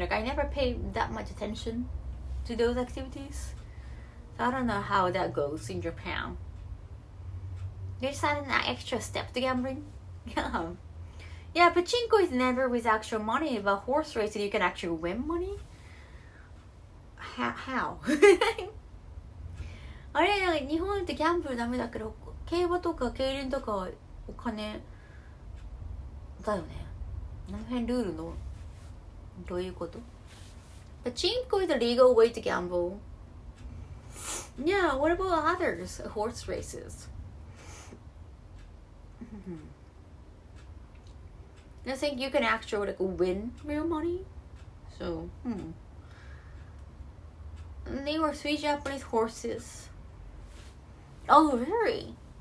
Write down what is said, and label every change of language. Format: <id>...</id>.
<en>Like I never paid that much attention to those activities, so I don't know how that goes in Japan. They just add an extra step to gambling. Yeah, pachinko is never with actual money, but horse racing you can actually win money. How?</en> <ja>あれ、日本ってギャンブルダメだけど、競馬とか競輪とかお金だよね。この辺ルールのどういうこと？</ja> <en>Pachinko is a legal way to gamble. Yeah, what about others? Horse races. I think you can actually like win real money. So, And they were 3 Japanese horses. Oh, really?</en>